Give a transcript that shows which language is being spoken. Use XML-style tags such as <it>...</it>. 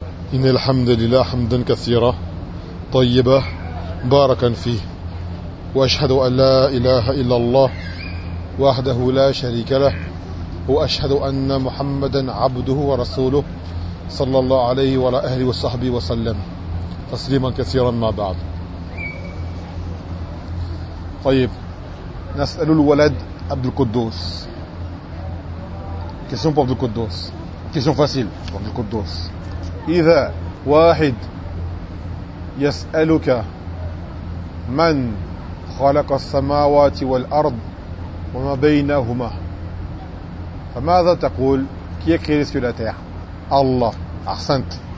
<ar>إن الحمد لله حمدا كثيرا طيبا مباركا فيه, وأشهد أن لا إله إلا الله وحده لا شريك له, وأشهد أن محمدا عبده ورسوله صلى الله عليه وعلى أهله وصحبه وسلم تسليما كثيرا ما بعد. طيب, نسأل الولد عبد القدوس.</ar> <fr>Question pour عبد القدوس. Question facile pour عبد القدوس.</fr> <ar>إذا واحد يسألك من خلق السماوات والأرض وما بينهما, فماذا تقول؟</ar> <fr>Qui a créé les cieux et la terre؟</fr> <ar>Allah. أحسنت.</ar>